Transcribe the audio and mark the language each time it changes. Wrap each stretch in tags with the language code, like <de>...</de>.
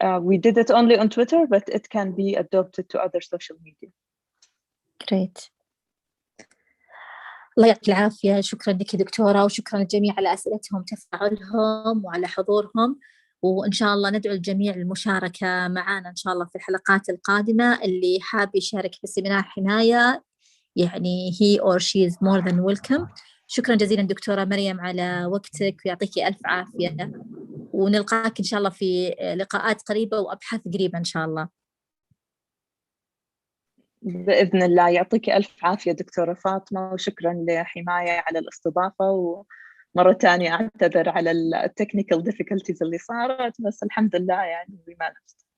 <en>We did it only on Twitter, but it can be adopted to other social media. Great.</en> <ar>الله يعطيك العافية. شكرا لك دكتورة، وشكرا للجميع على أسئلتهم وتفاعلهم وعلى حضورهم، وإن شاء الله ندعو الجميع للمشاركة معنا إن شاء الله في الحلقات القادمة. اللي حاب يشارك في سمينار حماية يعني</ar> <en>he or she is more than welcome.</en> <ar>شكرا جزيلا دكتورة مريم على وقتك، ويعطيك ألف عافية، ونلقاك إن شاء الله في لقاءات قريبة وأبحاث قريبة إن شاء الله. بإذن الله. يعطيك ألف عافية دكتورة فاطمة، وشكرا لحماية على الاستضافة، ومرة تانية أعتذر على التكنيكال difficulties اللي صارت، بس الحمد لله يعني</ar> <en>we managed.</en>